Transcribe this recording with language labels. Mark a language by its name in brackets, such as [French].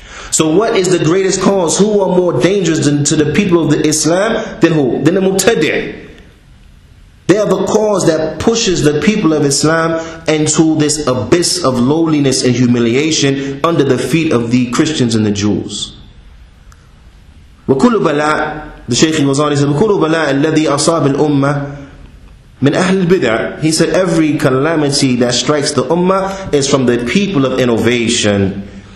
[English] So what is the greatest cause? Who are more dangerous to the people of the Islam than who? Than the Muqtadi'. They are the cause that pushes the people of Islam into this abyss of lowliness and humiliation under the feet of the Christians and the Jews. [Arabic] وكل بلاء, [English] the Shaykh goes on, he said, [Arabic] وكل بلاء الذي أصاب الأمة من أهل البدع. [English] He said every calamity that strikes the ummah is from the people of innovation.